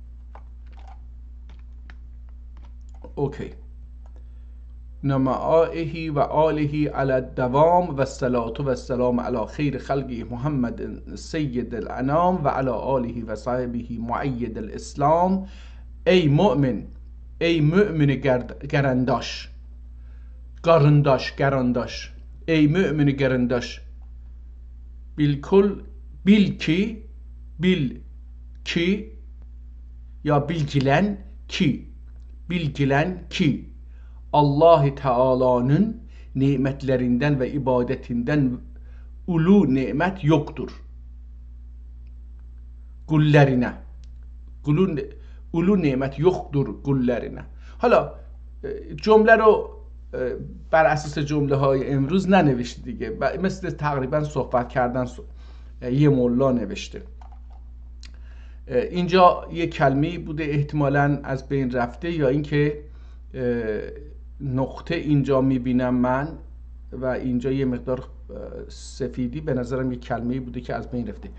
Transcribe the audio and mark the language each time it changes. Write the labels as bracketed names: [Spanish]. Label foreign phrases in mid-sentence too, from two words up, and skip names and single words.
[Persian] اوکی، [Arabic] نعمائه و آله علی الدوام و الصلاة و السلام علی خیر خلقه محمد سید الانام و علی آله و صحبه معید الاسلام. [Turkish] ey mümin, ey mümin kardaş, ey mümin kardaş, bil ki ya bilgilen ki Allah Teala'nın nimetlerinden ve ibadetinden ulu nimet yoktur. Kullerine. Ulu nimet yoktur kullerine. [Persian] حالا جمله رو بر اساس جمله های امروز ننوشته دیگه، مثل تقریبا صحبت کردن یه مولا نوشته. اینجا یه کلمه‌ای بوده احتمالاً از بین رفته، یا اینکه نقطه اینجا میبینم من و اینجا یه مقدار سفیدی، به نظرم یه کلمه‌ای بوده که از بین رفته.